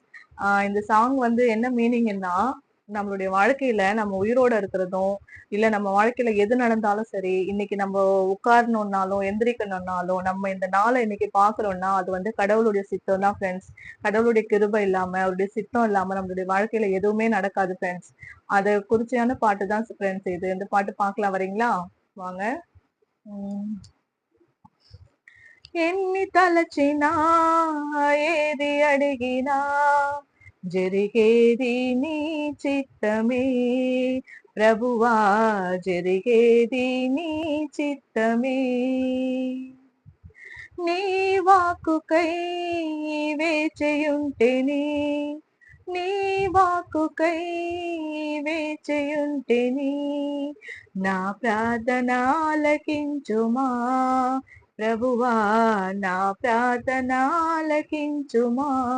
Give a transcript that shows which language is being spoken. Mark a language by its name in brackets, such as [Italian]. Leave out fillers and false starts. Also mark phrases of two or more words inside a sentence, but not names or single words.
[Tamil] இந்த சாங் வந்து என்ன மீனிங்னா, நம்மளுடைய வாழ்க்கையில நம்ம உயிரோட இருக்கிறதும், இல்ல நம்ம வாழ்க்கையில எது நடந்தாலும் சரி, இன்னைக்கு நம்ம உட்காரணும்னாலும் எந்திரிக்கணும்னாலும் நம்ம இந்த நாளை இன்னைக்கு பாக்குறோம்னா அது வந்து கடவுளுடைய சித்தம் தான் ஃப்ரெண்ட்ஸ். கடவுளுடைய கிருபை இல்லாம அவருடைய சித்தம் இல்லாம நம்மளுடைய வாழ்க்கையில எதுவுமே நடக்காது ஃப்ரெண்ட்ஸ். அதை குறிச்சியான பாட்டு தான் ஃப்ரெண்ட்ஸ் இது. இந்த பாட்டு பார்க்கலாம், வரீங்களா? வாங்க. [Telugu] உம் ఎన్ని తలచినా ఏది అడిగినా జరిగేది నీ చిత్తమే ప్రభువా, జరిగేది నీ చిత్తమే. నీ వాక్కుకై వేచియుంటిని, నీ వాక్కుకై వేచియుంటిని, నా ప్రార్థన ఆలకించుమా ప్రభువా, నా ప్రార్థన ఆలకించుమా.